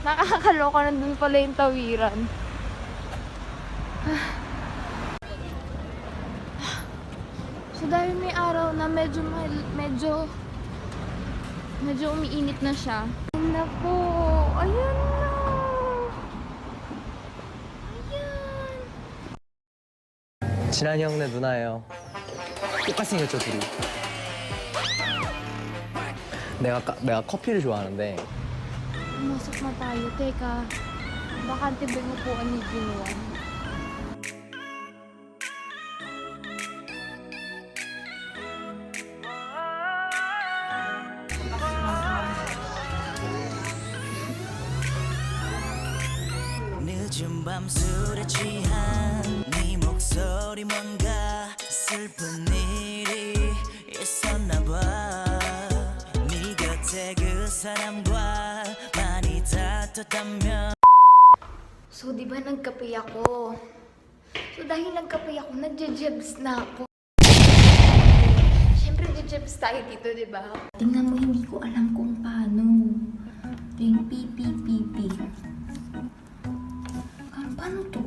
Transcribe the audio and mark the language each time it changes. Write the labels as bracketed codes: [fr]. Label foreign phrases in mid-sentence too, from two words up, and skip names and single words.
[tl] Nakakaloka, nandun pala yung tawiran. So dahil may araw na medyo umiinit na siya. Ayun na po. Ayun na. Ayan. [ko] 진한이 형네 누나예요. 똑같이 생겼죠 둘이. 내가 커피를 좋아하는데 [tl] Pumasok na tayo. Teka. Bakante ba yung upuan ni Ginuan? [ko] 늦은 밤 술에 취한 네 목소리 뭔가 슬픈 일이 있었나 봐. 네 곁에 그 사람과 많이 다퉜다면. [tl] So, di ba nagkape ako? So, dahil nagkape ako, nagje-jebs na ako. Siyempre, nagje-jebs tayo dito, di ba? Tingnan mo, hindi ko alam kung paano. Ting pi. Paano to?